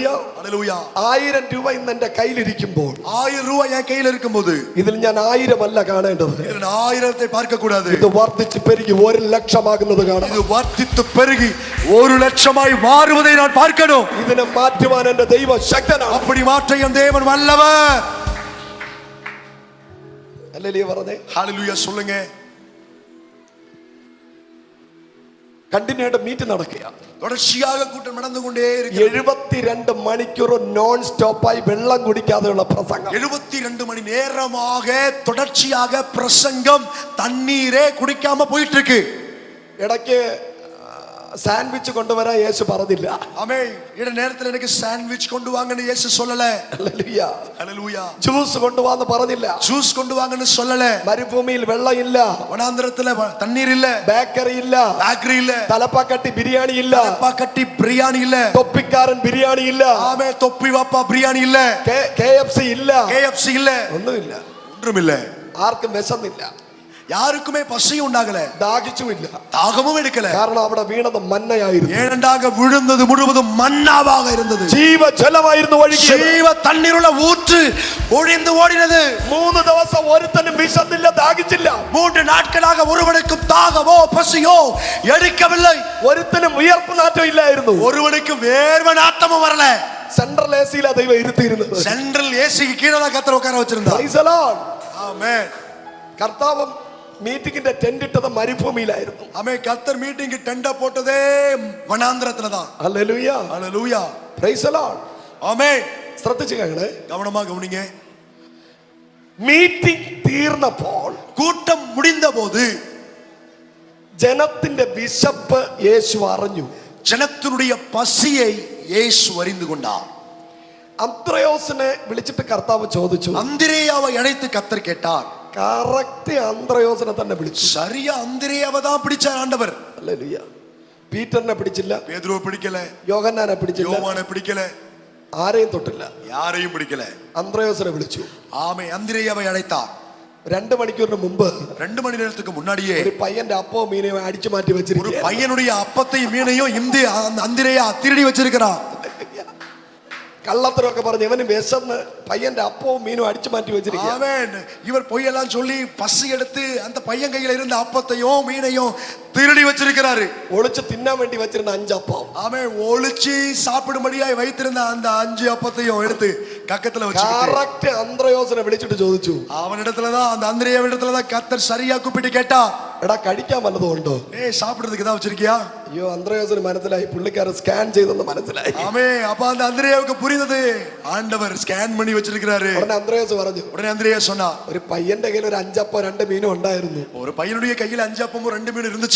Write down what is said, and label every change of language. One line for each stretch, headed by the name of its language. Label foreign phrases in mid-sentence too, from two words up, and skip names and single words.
Tamil: ஹல்லேலூயா.
Malayalam: 1000 രൂപ ഇന്ന് എന്റെ കയ്യിലിരിക്കുമ്പോൾ,
Tamil: 1000 ரூபாய் என் கையில் இருக்கும்போது
Malayalam: ഇതിൽ ഞാൻ 1000 അല്ല കാണേണ്ടത്,
Tamil: இதில் 1000-ஐ பார்க்க கூடாது.
Malayalam: ഇത് വർദ്ധിച്ച് പെരുകി 1 ലക്ഷമാകുന്നത് കാണാം.
Tamil: இது வர்த்தித்து பெருகி 1 லட்சமாய் மாறுவதை நான் பார்க்கணும்.
Malayalam: ഇതിനെ മാറ്റുവാൻ എന്റെ ദൈവം ശക്തനാണ്.
Tamil: அப்படி மாற்ற என் தேவன் வல்லவர்.
Malayalam: ഹല്ലേലൂയ പറഞ്ഞേ.
Tamil: ஹல்லேலூயா சொல்லுங்க.
Malayalam: കണ്ടിന്യൂ ആയിട്ട് മീറ്റ് നടക്കുക.
Tamil: தொடர்ச்சியாக கூட்டம் நடந்து கொண்டே இருக்கிறது.
Malayalam: 72 മണിക്കൂർ നോൺ സ്റ്റോപ്പായി വെള്ളം കുടിക്കാതെയുള്ള പ്രസംഗം.
Tamil: 72 மணி நேரமாக தொடர்ச்சியாக பிரசங்கம், தண்ணீரே குடிக்காம போயிட்டு இருக்கு.
Malayalam: ഇടയ്ക്ക് സാൻഡ്വിച്ച് കൊണ്ടുവരാൻ യേശു പറഞ്ഞില്ല.
Tamil: ஆமே, இந்த நேரத்துல எனக்கு சாண்ட்விச் கொண்டு வாங்கன்னு இயேசு சொல்லல.
Malayalam: ഹല്ലേലൂയ.
Tamil: ஹல்லேலூயா.
Malayalam: ജ്യൂസ് കൊണ്ടുവാന്ന് പറഞ്ഞില്ല.
Tamil: ஜூஸ் கொண்டு வாங்கன்னு சொல்லல.
Malayalam: മരുഭൂമിയിൽ വെള്ളം ഇല്ല,
Tamil: வனாந்தரத்துல தண்ணீர் இல்ல,
Malayalam: ബേക്കറി ഇല്ല,
Tamil: பேக்கரி இல்ல,
Malayalam: തലപ്പാക്കട്ടി ബിരിയാണി ഇല്ല,
Tamil: கட்டி பிரியாணி இல்ல,
Malayalam: തൊപ്പിക്കാരൻ ബിരിയാണി ഇല്ല,
Tamil: ஆமே தொப்பி வாப்பா பிரியாணி இல்ல,
Malayalam: KFC ഇല്ല,
Tamil: KFC இல்ல,
Malayalam: ഒന്നുമില്ല.
Tamil: ஒன்றுமில்ல.
Malayalam: ആർക്കും വിശന്നില്ല,
Tamil: யாருக்குமே பசியும் உண்டாகல,
Malayalam: ദാഹിച്ചുമില്ല.
Tamil: தாகமும் எடுக்கல.
Malayalam: കാരണം അവിടെ വീണത് മന്നയായിരുന്നു.
Tamil: ஏனென்றாக விழுந்தது முழுவதும் மன்னாவாக இருந்தது.
Malayalam: ജീവജലമായിരുന്നു ഒഴുകിയത്.
Tamil: ஜீவ தண்ணீருள்ள ஊற்று ஒழிந்து ஓடினது.
Malayalam: 3 ദിവസം ഒരുത്തനും വിശന്നില്ല, ദാഹിച്ചില്ല.
Tamil: 3 നാட்களாக ஒருவனுக்கும் தாகமோ பசியோ எடுக்கவில்லை.
Malayalam: ഒരുത്തനും ഉയർപ്പ് നാറ്റം ഇല്ലായിരുന്നു.
Tamil: ஒருவனுக்கு வேர்வை நாத்தமும் வரல.
Malayalam: സെൻട്രൽ എസിയിലാ ദൈവം ഇരുത്തിയിരുന്നത്.
Tamil: சென்ட்ரல் ஏசிக்கு கீழே தான் கர்த்தர் உட்கார வச்சிருந்தார்.
English: Praise the Lord.
Tamil: ஆமென்.
Malayalam: കർത്താവ് മീറ്റിംഗിന്റെ ടെന്റ് ഇട്ടത് മരുഭൂമിയിലായിരുന്നു.
Tamil: ஆமென். கர்த்தர் மீட்டிங் டெண்ட போட்டதே வனாந்தரத்துல தான்.
Malayalam: ഹല്ലേലൂയ.
Tamil: ஹல்லேலூயா.
English: Praise the Lord.
Tamil: ஆமென்.
Malayalam: ശ്രദ്ധിച്ചു കേൾക്കണേ.
Tamil: கவனமா கவனிங்க.
Malayalam: മീറ്റിംഗ് തീർന്നപ്പോൾ,
Tamil: கூட்டம் முடிந்தபோது
Malayalam: ജനത്തിന്റെ വിശപ്പ് യേശു അറിഞ്ഞു.
Tamil: ஜனத்தினுடைய பசியை இயேசு அறிந்து கொண்டார்.
Malayalam: അന്ത്രയോസിനെ വിളിച്ചിട്ട് കർത്താവ് ചോദിച്ചു.
Tamil: அந்திரேயாவை அழைத்து கர்த்தர் கேட்டார்.
Malayalam: കറക്റ്റ് അന്ത്രയോസിനെ തന്നെ വിളിച്ചു.
Tamil: சரியா அந்திரேயாவை தான் பிடிச்சார் ஆண்டவர்.
Malayalam: ഹല്ലേലൂയ. പീറ്ററിനെ പിടിച്ചില്ല,
Tamil: பேதுருவை பிடிக்கல,
Malayalam: യോഹന്നാനെ പിടിച്ചില്ല,
Tamil: யோவானை பிடிக்கல,
Malayalam: ആരെയും തൊട്ടില്ല.
Tamil: யாரையும் பிடிக்கல.
Malayalam: അന്ത്രയോസിനെ വിളിച്ചു.
Tamil: ஆமென். அந்திரேயாவை அழைத்தார்.
Malayalam: 2 മണിക്കൂറിന് മുമ്പ്
Tamil: 2 மணி நேரத்துக்கு முன்னாடியே
Malayalam: ഒരു പയ്യന്റെ അപ്പവും മീനെയും അടിച്ചു മാറ്റി
Tamil: ஒரு
Malayalam: വെച്ചിരിക്കുക.
Tamil: பையனுடைய அப்பத்தையும் மீனையும் இந்த அந்திரேயா திருடி வச்சிருக்கிறான்.
Malayalam: കള്ളത്തരമൊക്കെ പറഞ്ഞ് ഇവന് വിശന്ന് പയ്യന്റെ അപ്പവും മീനും അടിച്ചു മാറ്റി വെച്ചിരിക്കുക.
Tamil: ஆமென். இவர் பொய்யெல்லாம் சொல்லி பசி எடுத்து அந்த பையன் கையில இருந்த அப்பத்தையும் மீனையும் திருடி வச்சிருக்கிறாரு.
Malayalam: ഒളിച്ച് തിന്നാൻ വേണ്ടി വെച്ചിരുന്ന 5 അപ്പം.
Tamil: ஆமென். ஒளிச்சு சாப்பிடும்படியாய் வைத்திருந்த அந்த 5 அப்பத்தையும் எடுத்து கக்கத்துல வச்சிருக்காரு.
Malayalam: കറക്റ്റ് അന്ത്രയോസിനെ വിളിച്ചിട്ട് ചോദിച്ചു.
Tamil: அவனிடத்துலதான், அந்த அந்திரேயாவிடத்துலதான் கர்த்தர் சரியா கூப்பிட்டு கேட்டா,
Malayalam: എടാ കഴിക്കാൻ വല്ലതും ഉണ്ടോ?
Tamil: சாப்பிடுறதுக்கு ஏதாவது வச்சிருக்கியா?
Malayalam: അയ്യോ, അന്ത്രയോസിന് മനസ്സിലായി, പുള്ളിക്കാരൻ സ്കാൻ ചെയ്തെന്ന് മനസ്സിലായി.
Tamil: ஆமே. அப்ப அந்த அந்திரேயாவுக்கு புரிந்தது, ஆண்டவர் ஸ்கேன் பண்ணி வச்சிருக்கிறாரு.
Malayalam: ഉടനെ അന്ത്രയോസ് പറഞ്ഞു.
Tamil: உடனே அந்திரேயா சொன்னா,
Malayalam: ഒരു പയ്യന്റെ കയ്യിൽ ഒരു 5 അപ്പം 2 മീനും ഉണ്ടായിരുന്നു.
Tamil: ஒரு பையனுடைய கையில 5 அப்பமும் 2 மீனும் இருந்துச்சு.